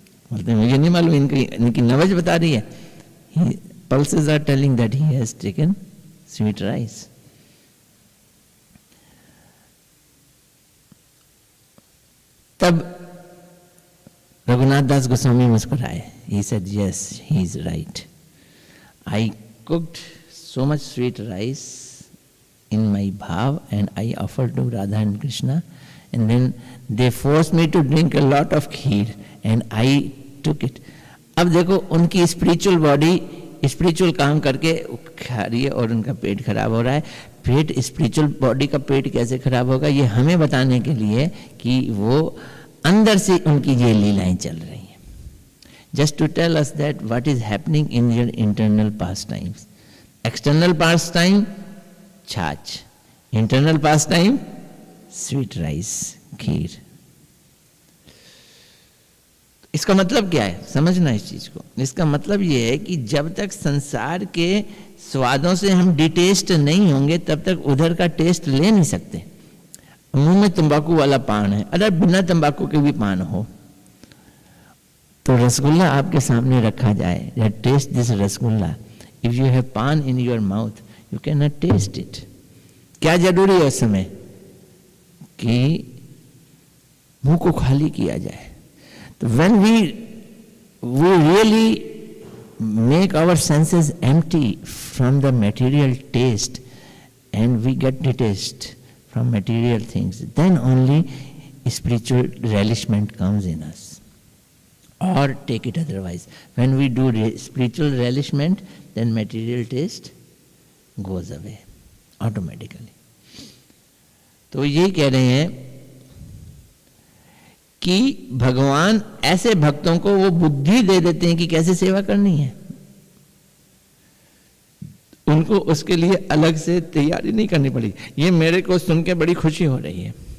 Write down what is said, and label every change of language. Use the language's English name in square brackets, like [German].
[Hindi] बोलते मुझे नहीं मालूम, इनकी नवज बता रही है। [English] Pulses are telling that he has taken sweet rice. [Hindi] तब रघुनाथ दास गोस्वामी मुस्कुराए। [English] He said, yes, he is right. I cooked so much sweet rice in my bhav and I offered to Radha and Krishna, and then they forced me to drink a lot of kheer and I took it. [Hindi] अब देखो उनकी spiritual body spiritual काम करके खा रही है और उनका पेट खराब हो रहा है। पेट, स्पिरिचुअल बॉडी का पेट कैसे खराब होगा, ये हमें बताने के लिए कि वो अंदर से उनकी ये लीलाएं चल रही हैं। [English] Just to tell us that what is happening in your internal pastimes. External pastime, chaas. Internal pastime, sweet rice, kheer. [Hindi] इसका मतलब क्या है, समझना इस चीज को। इसका मतलब ये है कि जब तक संसार के स्वादों से हम डिटेस्ट नहीं होंगे तब तक उधर का टेस्ट ले नहीं सकते। मुंह में तंबाकू वाला पान है, अगर बिना तंबाकू के भी पान हो तो रसगुल्ला आपके सामने रखा जाए, [English] Taste this rasgulla, if you have paan in your mouth you can not taste it. [Hindi] क्या जरूरी है उस समय कि मुंह को खाली किया जाए। [English] तो when we really make our senses empty from the material taste and we get the taste from material things, then only spiritual relishment comes in us, or take it otherwise, when we do spiritual relishment then material taste goes away automatically. [Hindi] तो ये कह रहे हैं कि भगवान ऐसे भक्तों को वो बुद्धि दे देते हैं कि कैसे सेवा करनी है। उनको उसके लिए अलग से तैयारी नहीं करनी पड़ी। ये मेरे को सुन के बड़ी खुशी हो रही है।